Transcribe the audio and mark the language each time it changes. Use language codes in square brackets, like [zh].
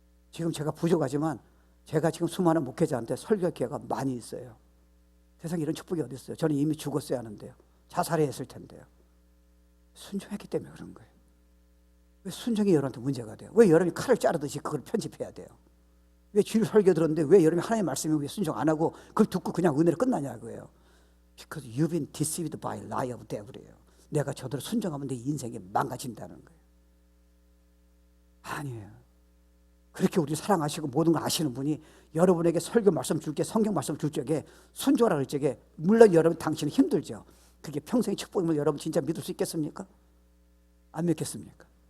[ko] 지금 제가 부족하지만 제가 지금 수많은 목회자한테 설교 기회가 많이 있어요. 세상에 이런 축복이 어디 있어요? 저는 이미 죽었어야 하는데요. 자살해야 했을 텐데요. 순종했기 때문에 그런 거예요. 왜 순종이 여러분한테 문제가 돼요? 왜 여러분이 칼을 자르듯이 그걸 편집해야 돼요? 왜 주일 설교 들었는데 왜 여러분이 하나님의 말씀에 왜 순종 안 하고 그걸 듣고 그냥 은혜로 끝나냐고요? [en] Because you've been deceived by lie of devil이에요. [ko] 내가 저대로 순종하면 내 인생이 망가진다는 거예요. 아니에요. 그렇게 우리 사랑하시고 모든 걸 아시는 분이 여러분에게 설교 말씀 줄게, 성경 말씀 줄 적에 순종하라 할 적에, 물론 여러분 당신은 힘들죠. 그게 평생의 축복임을 여러분 진짜 믿을 수 있겠습니까? 안 믿겠습니까?